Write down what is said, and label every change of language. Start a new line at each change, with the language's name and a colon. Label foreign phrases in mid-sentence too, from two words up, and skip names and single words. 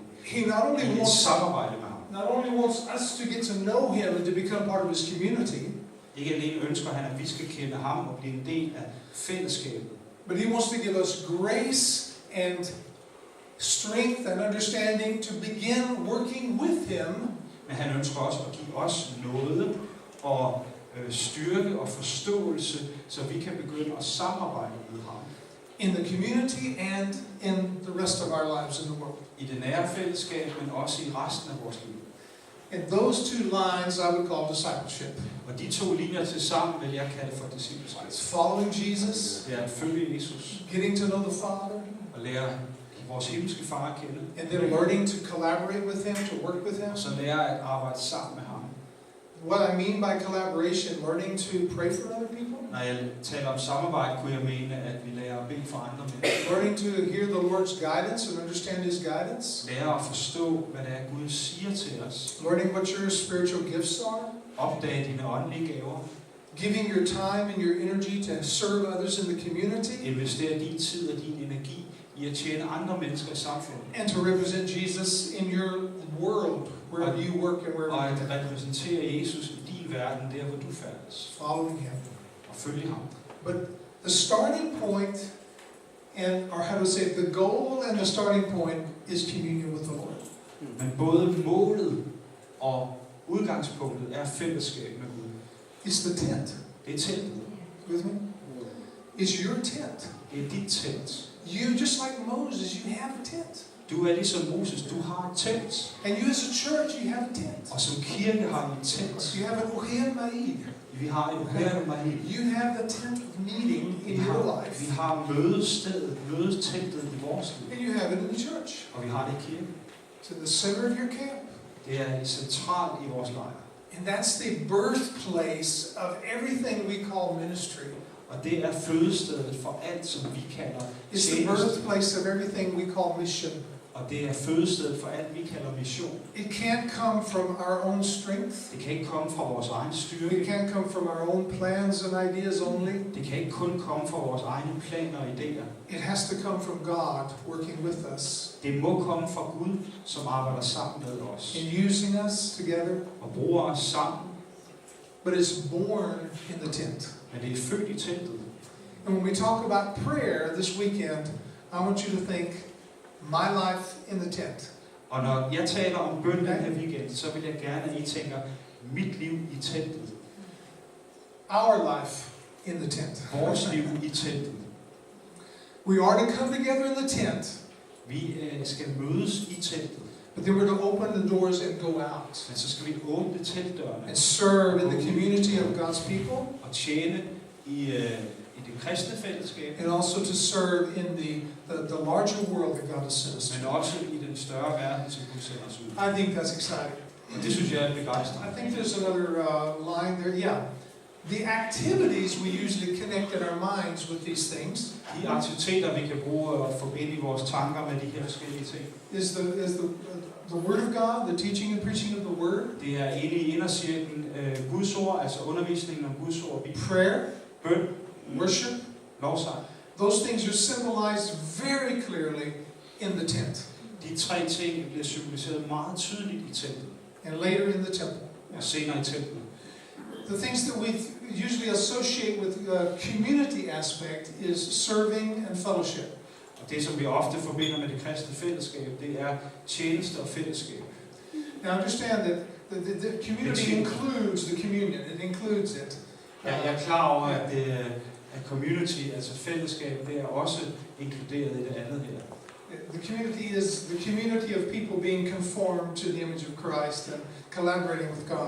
English: He not only wants
Danish: samarbejde med ham.
English: Not only wants us to get to know him and to become part of his community.
Danish: Ikke alene ønsker han, at vi skal kende ham og blive en del af fællesskabet.
English: But he wants to give us grace and strength and understanding to begin working with him.
Danish: Men han ønsker også at give os nåde og styrke og forståelse, så vi kan begynde at samarbejde med ham.
English: In the community and in the rest of our lives in the world.
Danish: I det nære fællesskab, men også i resten af vores liv.
English: And those two lines I would call discipleship.
Danish: Og de to linjer til sammen vil jeg kalde for discipleskab.
English: It's following Jesus,
Danish: Det er at følge Jesus
English: getting to know the Father,
Danish: og lære vores himmelske far at kende.
English: and then learning to collaborate with Him, to work with Him.
Danish: Og så lære at arbejde sammen med ham.
English: What I mean by collaboration, learning to pray for other people,
Danish: Når jeg taler om samarbejde, kunne jeg mene, at vi lærer at bede for andre mennesker.
English: learning to hear the Lord's guidance and understand His guidance,
Danish: Lære at forstå, hvad det er, Gud siger til os.
English: learning what your spiritual gifts are,
Danish: Opdage dine åndelige gaver.
English: giving your time and your energy to serve others in the community,
Danish: Investere din tid og din energi i at tjene andre mennesker i samfundet.
English: and to represent Jesus in your world, wherever you work and
Danish: Og
English: wherever
Danish: at
English: you live.
Danish: repræsentere Jesus i din verden, der hvor du færdes.
English: Following Him.
Danish: Og følge ham.
English: But the starting point, or how to say, the goal and the starting point is communion with the Lord.
Danish: Men både målet og udgangspunktet er fællesskab med Gud.
English: It's the tent.
Danish: Det er teltet.
English: With me? It's your tent.
Danish: Det er dit telt.
English: You, just like Moses, you have a tent.
Danish: Du er ligesom Moses, du har et telt.
English: And you as a church, you have a tent.
Danish: Og som kirke har vi et telt.
English: You have an Ohel Ma'id.
Danish: Vi har et Mahil.
English: You have the tent of meeting in your life.
Danish: Vi har mødestedet, mødeteltet i vores liv.
English: And you have it in the church.
Danish: Og vi har det i kirken.
English: To the center of your camp.
Danish: Det er centralt i vores lejr.
English: And that's the birthplace of everything we call ministry.
Danish: Og det er fødestedet for alt, som vi kalder
English: It's the
Danish: tjeneste.
English: birthplace of everything we call mission.
Danish: Og det er fødestedet for alt, vi kalder mission.
English: It can't come from our own strength.
Danish: Det kan ikke komme fra vores egen
English: It
Danish: styrke.
English: can't come from our own plans and ideas only.
Danish: Det kan ikke kun komme fra vores egne planer og idéer.
English: It has to come from God working with us
Danish: Det må komme fra Gud, som arbejder sammen med os.
English: and using us together.
Danish: Og bruger os sammen.
English: But it's born in the tent.
Danish: Men det er født i teltet.
English: And when we talk about prayer this weekend, I want you to think my life in the tent.
Danish: Og når jeg taler om bøn den her weekend, så vil jeg gerne, at I tænker mit liv i teltet.
English: Our life in the tent.
Danish: Vores liv i teltet.
English: We are to come together in the tent,
Danish: Vi skal mødes i teltet.
English: but then we're to open the doors and go out
Danish: Men så skal vi åbne teltdørene
English: and serve in the community of God's people,
Danish: og tjene i det kristne fællesskab,
English: and also to serve in the larger world that God has sent us
Danish: men
English: to.
Danish: også i den større verden, som Gud sender os ud.
English: I think that's exciting.
Danish: Og det synes jeg er begejstrende.
English: I think there's another line there. Yeah. The activities we usually connect in our minds with these things
Danish: De aktiviteter, vi kan bruge og forbinde i vores tanker med de her forskellige ting,
English: is the Word of God, the teaching and preaching of the Word,
Danish: det er inde i indercirklen Guds ord, altså undervisningen om Guds ord,
English: prayer,
Danish: bøn,
English: worship.
Danish: lovsang.
English: Those things are symbolized very clearly in the tent
Danish: De tre ting bliver symboliseret meget tydeligt i teltet,
English: and later in the temple.
Danish: og senere i templet.
English: The things that we usually associate with the community aspect is serving and fellowship.
Danish: Og det, som vi ofte forbinder med det kristne fællesskab, det er tjeneste og fællesskab.
English: Now understand that the community includes the communion. It includes it.
Danish: Jeg er klar over, at community, altså fællesskab, det er også inkluderet i det andet her.
English: The community is the community of people being conformed to the image of Christ and collaborating with God.